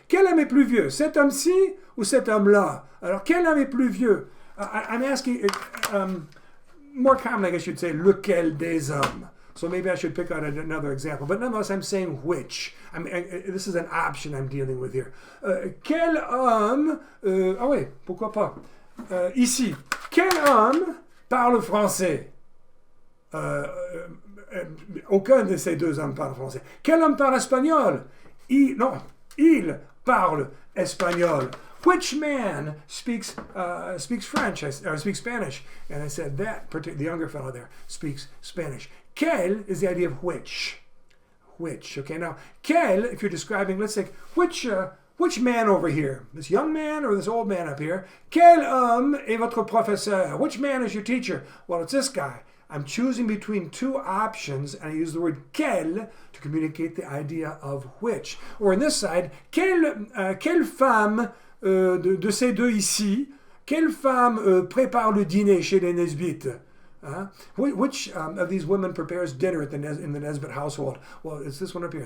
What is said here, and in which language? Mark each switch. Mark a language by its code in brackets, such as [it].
[fr] Quel homme est plus vieux? Cet homme-ci ou cet homme-là? Alors, quel homme est plus vieux? [en] I'm asking, more commonly, I guess you'd say [fr] lequel des hommes. [en] So maybe I should pick out another example. But nonetheless, I'm saying which. This is an option I'm dealing with here. [fr] Quel homme... ah oui, pourquoi pas. Ici. Quel homme parle français? Aucun de ces deux hommes parle français. Quel homme parle espagnol? Il parle espagnol. [en] Which man speaks French or speaks Spanish? And I said that the younger fellow there speaks Spanish. Quel is the idea of which. Which. Okay, now quel, if you're describing, let's say, which man over here? This young man or this old man up here? [fr] Quel homme est votre professeur? [en] Which man is your teacher? Well, it's this guy. I'm choosing between two options, and I use the word quel to communicate the idea of which. Or on this side, [fr] quelle femme de ces deux ici, quelle femme prépare le dîner chez les Nesbitt? [en] Which of these women prepares dinner in the Nesbitt household? Well, it's this one up here.